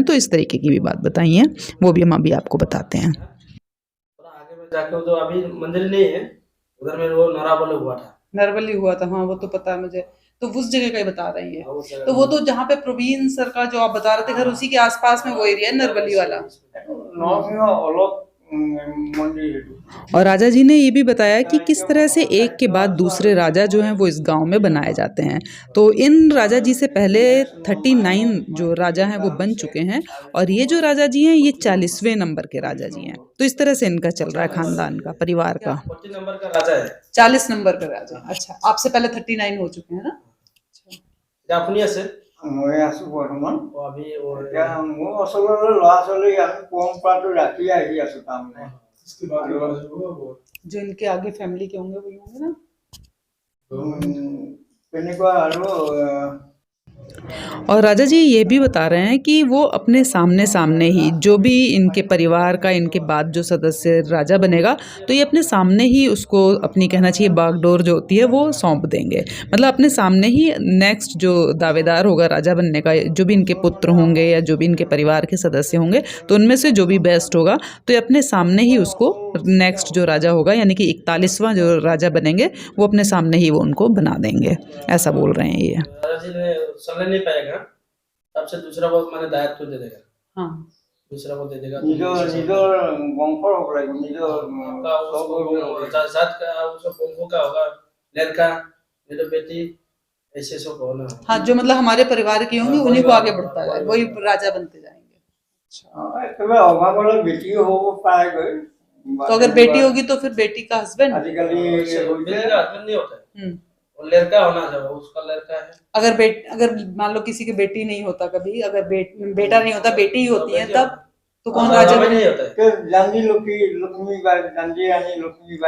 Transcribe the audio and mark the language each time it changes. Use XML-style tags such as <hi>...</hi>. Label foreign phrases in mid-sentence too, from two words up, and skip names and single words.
<hi>तो इस तरीके की भी बात बताई है, वो भी हम अभी आपको बताते हैं। आगे में जाके तो अभी मंदिर नहीं है, उधर में वो नराबल हुआ था। नरबली हुआ था, हाँ वो तो पता है मुझे। तो उस जगह का ही बता रही है। उस जगह तो वो तो जहाँ पे प्रवीण सर का जो आप बता रहे थे घर, उसी के आसपास में वो एरिया है नरबली वाला।</hi> <as>নৰসিংহ অলপ মন্দিৰ সেইটো।</as> <hi>और राजा जी ने ये भी बताया कि किस तरह से एक के बाद दूसरे राजा जो हैं वो इस गांव में बनाए जाते हैं। तो इन राजा जी से पहले 39 जो राजा हैं वो बन चुके हैं और ये जो राजा जी हैं ये 40वें नंबर के राजा जी हैं। तो इस तरह से इनका चल रहा है खानदान का, परिवार का। 40 नंबर का राजा है। 40 नंबर का राजा। अच्छा, आपसे पहले 39 हो चुके हैं ना।</hi> <as>अपनी আছে মই আছো বৰ্তমান।</as> <hi>वो अभी वो</hi> <as>এতিয়া মোৰ ওচৰলৈ ল'ৰা ছোৱালী আমি পৰম্পৰাটো ৰাখি আহি আছো তাৰমানে।</as> <hi>जो इनके आगे फैमिली के होंगे वही होंगे ना।</hi> <as>তেনেকুৱা আৰু</as> <hi>और राजा जी ये भी बता रहे हैं कि वो अपने सामने सामने ही जो भी इनके परिवार का, इनके बाद जो सदस्य राजा बनेगा, तो ये अपने सामने ही उसको अपनी, कहना चाहिए, बागडोर जो होती है वो सौंप देंगे। मतलब अपने सामने ही नेक्स्ट जो दावेदार होगा राजा बनने का, जो भी इनके पुत्र होंगे या जो भी इनके परिवार के सदस्य होंगे, तो उनमें से जो भी बेस्ट होगा तो ये अपने सामने ही उसको नेक्स्ट जो राजा होगा, यानी कि 41वां जो राजा बनेंगे, वो अपने सामने ही वो उनको बना देंगे। ऐसा बोल रहे हैं ये। राजा जी ने चलने नहीं पाएगा, तब से दूसरा को मैंने दायित्व दे देगा। हाँ, दूसरा को दे देगा।</hi> <as>নিজৰ বংশৰ হ'ব লাগিব, নিজৰ</as> <hi>का उसको जात का उसको बंगो का होगा, लड़का नहीं तो बेटी, ऐसे सब होना। हाँ, जो मतलब हमारे परिवार के होंगे उन्हीं को आगे बढ़ता है, वही राजा बनते जाएंगे।</hi> <as>একেবাৰে অভাৱ হ'লে বেটিও হ'ব পাৰেগৈ।</as> <hi>तो अगर बेटी होगी तो फिर बेटी का हस्बैंड।</hi> <as>আজিকালি</as> <hi>बेटी का हस्बैंड नहीं होता है, वो लड़का होना चाहिए, उसका लड़का है। अगर मान लो किसी के बेटी नहीं होता, कभी अगर बेटा नहीं होता, बेटी ही होती है, तब तो कौन राजा नहीं बने? होता है। तो गांधी लक्ष्मीबाई, गांधी रानी लक्ष्मीबाई।</hi>